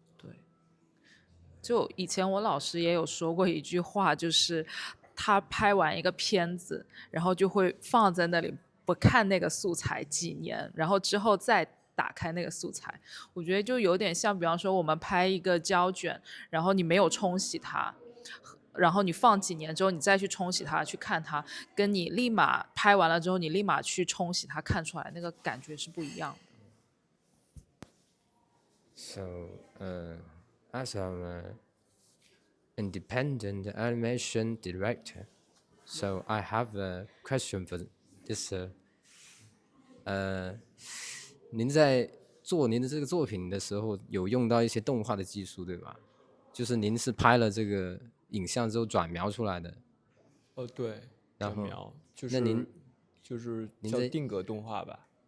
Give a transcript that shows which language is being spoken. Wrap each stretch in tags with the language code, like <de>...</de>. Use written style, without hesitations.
<zh>对，就以前我老师也有说过一句话，就是他拍完一个片子，然后就会放在那里不看那个素材几年，然后之后再打开那个素材。我觉得就有点像，比方说我们拍一个胶卷，然后你没有冲洗它，然后你放几年之后你再去冲洗它去看它，跟你立马拍完了之后你立马去冲洗它看出来那个感觉是不一样的。</zh> <en>So, as I'm an independent animation director, so I have a question for this.</en> <zh>您在做您的这个作品的时候，有用到一些动画的技术，对吧？就是您是拍了这个影像之后转描出来的。对，然后转描就是那您就是叫定格动画吧？</zh>